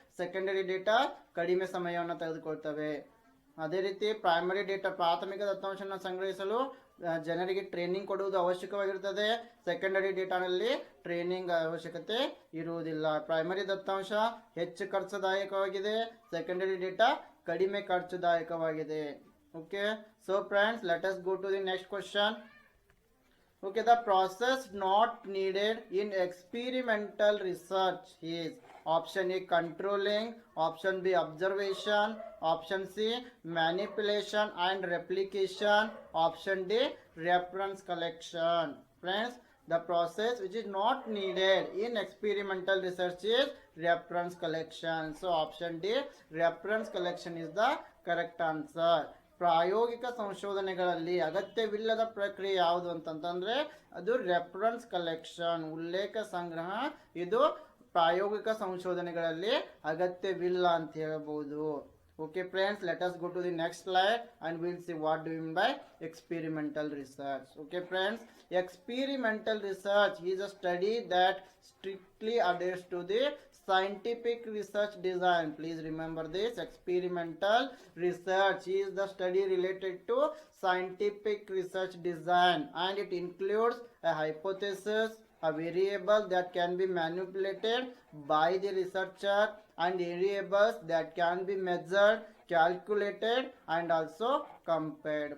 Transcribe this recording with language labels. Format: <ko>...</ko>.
<kn>Secondary data ಕಡಿಮೆ ಸಮಯವನ್ನು ತೆಗೆದುಕೊಳ್ತವೆ. ಅದೇ ರೀತಿ ಪ್ರೈಮರಿ ಡೇಟಾ, ಪ್ರಾಥಮಿಕ ದತ್ತಾಂಶವನ್ನು ಸಂಗ್ರಹಿಸಲು ಜನರಿಗೆ ಟ್ರೈನಿಂಗ್ ಕೊಡುವುದು ಅವಶ್ಯಕವಾಗಿರುತ್ತದೆ. ಸೆಕೆಂಡರಿ ಡೇಟಾನಲ್ಲಿ ಟ್ರೈನಿಂಗ್ ಅವಶ್ಯಕತೆ ಇರುವುದಿಲ್ಲ. ಪ್ರೈಮರಿ ದತ್ತಾಂಶ ಹೆಚ್ಚು ಖರ್ಚುದಾಯಕವಾಗಿದೆ, ಸೆಕೆಂಡರಿ ಡೇಟಾ ಕಡಿಮೆ ಖರ್ಚುದಾಯಕವಾಗಿದೆ.</kn> <en>Okay, so friends, let us go to the next question. Okay, the process not needed in experimental research is option A controlling, option B observation, option C manipulation and replication, option D reference collection. Friends, the process which is not needed in experimental research is reference collection. So option D reference collection is the correct answer.</en> <kn>ಪ್ರಾಯೋಗಿಕ ಸಂಶೋಧನೆಗಳಲ್ಲಿ ಅಗತ್ಯವಿಲ್ಲದ ಪ್ರಕ್ರಿಯೆ ಯಾವುದು ಅಂತಂತಂದ್ರೆ ಅದು reference collection, ಉಲ್ಲೇಖ ಸಂಗ್ರಹ. ಇದು ಪ್ರಾಯೋಗಿಕ ಸಂಶೋಧನೆಗಳಲ್ಲಿ ಅಗತ್ಯವಿಲ್ಲ ಅಂತ ಹೇಳ್ಬೋದು.</kn> <en>Okay friends, let us go to the next slide and we'll see what do you mean by experimental research. Okay friends, experimental research is a study that strictly adheres to the scientific research design. Please remember this, experimental research is the study related to scientific research design, and it includes a hypothesis, a variable that can be manipulated by the researcher, and variables that can be measured, calculated and also compared.</en>